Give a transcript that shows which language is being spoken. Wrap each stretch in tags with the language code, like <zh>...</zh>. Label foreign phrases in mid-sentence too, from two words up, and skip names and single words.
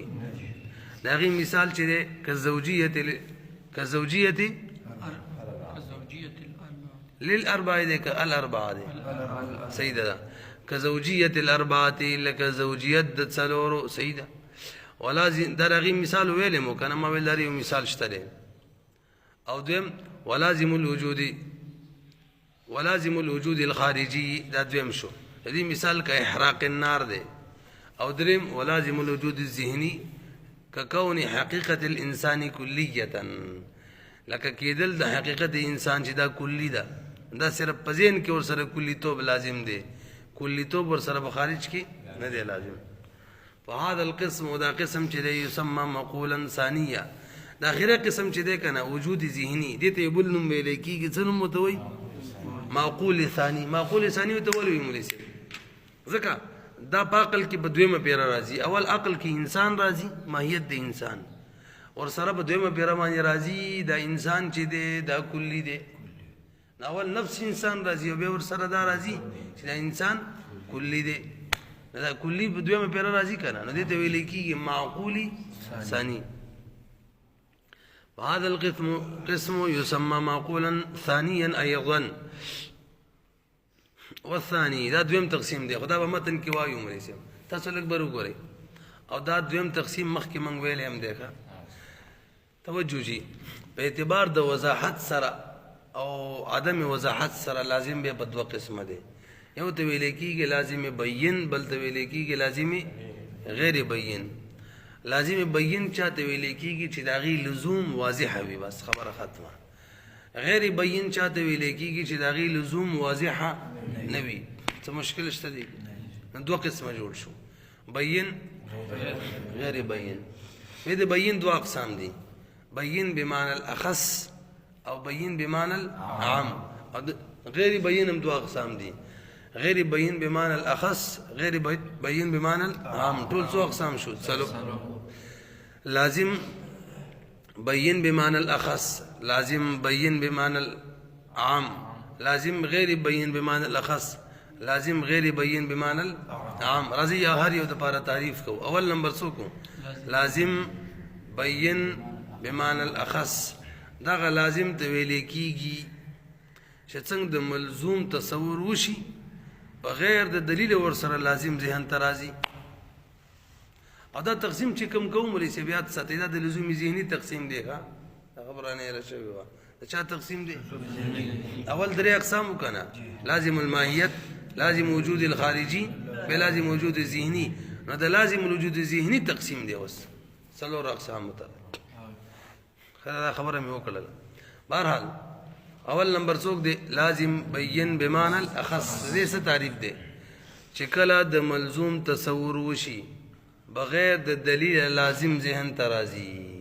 <ps>د هغې مثال چې دی</ps> <ar>کزوجیت للاربعه</ar> <ps>دی که الاربعه دی؟ صحیح ده.</ps> <ar>کزوجیت الاربعه</ar> <ps>لکه زوجیت د څلورو، صحیح ده. ولازم د هغې مثال ویلی مو که نه، ما ویل د یو مثال شته دی.</ps> <ar>او دویم ولازم الوجود الخارجي،</ar> <ps>دا دویم شو. د دې مثال که</ps> <ar>احراق النار</ar> <ps>دی. او دریم</ps> <ar>ولازم الوجود الذهني ككون حقیقت الانسان کلیتا،</ar> <ps>لکه کېدل د حقیقت انسان چې دا کلی ده، دا صرف په ذهن کې ورسره کلیتوب لازم دی، کلیتوب ورسره په خارج کې نه دی لازم.</ps> <ar>فهذا القسم،</ar> <ps>دا قسم چې دی</ps> <ar>یسمى مقولا ثانیه،</ar> <ps>دا اخره قسم چې دی کنه وجود ذهني، دې ته بل نوم ویل کېږي. څه نوم ورته وایي؟</ps> <ar>معقول ثاني. معقول ثاني</ar> <ps>ورته ولې وایي مولوي صاحب؟ ځکه دا په عقل کې په دویمه پیره راځي. اول عقل کې انسان راځي، ماهیت د انسان، اور سره په دویمه پیره باندې راځي دا انسان چې دی دا کلی دی. اول نفس انسان راځي او بیا ور سره دا راځي چې دا انسان کلی دی. دا کلی په دویمه پیره راځي کنه، نو دې ته ویل کېږي</ps> <ar>معقول ثاني. وهذا القسم يسمى معقولا ثانيا ايضا. والثاني،</ar> <ps>دا دویم تقسیم دی. خدا په متن کې وایو مولوي صاحب، تاسو لږ بر وګورئ. او دا دویم تقسیم مخکې موږ ویلی هم دی. ښه توجه جي، په اعتبار د وضاحت سره او عدم وضاحت سره لازم به په دوه قسمه دی. یو ته ویل کېږي</ps> <ar>لازم بین،</ar> <ps>بل ته ویل کېږي</ps> <ar>لازم غیر بین. لازم بین</ar> <ps>چاته ویل کېږي چې د هغې لزوم واضحه وي، بس خبره ختمه.</ps> <ar>غیر بین</ar> <ps>چاته ویل کېږي چې د هغې لزوم واضحه نه وي. څه مشکل شته دی؟ دوه قسمه جوړ شو،</ps> <ar>بین غیر بین.</ar> <ps>د بین دوه اقسام دي،</ps> <ar>بین بمعنى الاخص</ar> <ps>او</ps> <ar>بین بمعنى العام. غیر بین</ar> <ps>هم دوه اقسام دي،</ps> <ar>غیر بین بمعنى الاخص، غیر بین بمعنى العام.</ar> <ps>ټول څو اقسام شو؟ څلور.</ps> <ar>لازم بین بمعنى الاخص، لازم بین بمعنى العام، لازم غیر بین بمعنى الاخص، لازم غیر بین بمعنى العام.</ar> <ps>راځي هر یو د پاره تعریف کو. اول نمبر څو کو؟</ps> <ar>لازم بین بمعنى الاخص.</ar> <ps>دغه لازم ته ویل کېږي چې څنګه د ملزوم تصور وشي بغیر د دلیل ورسره لازم ذهن ته راځي. او دا تقسیم چې کوم کوم مولوي صاحب یاد ساتئ، دا د لزومي ذهني تقسیم دی. ښه دا خبره نه هېره شوې وه. د چا تقسیم دی؟ اول درې اقسام وکنه،</ps> <ar>لازم الماهیت، لازم وجود الخارجي، بلازم وجود الذهني.</ar> <ps>نو د</ps> <ar>لازم الوجود الذهني</ar> <ps>تقسیم دی. اوس څلور اقسام ته دا خبره مې وکړله. بهرحال اول نمبر څوک دی؟</ps> <ar>لازم بین بمعنى الاخص.</ar> <ps>دې څه تعریف دی؟ چې کله د ملزوم تصور وشي بغیر د دلیل لازم ذهن ته راځي.</ps>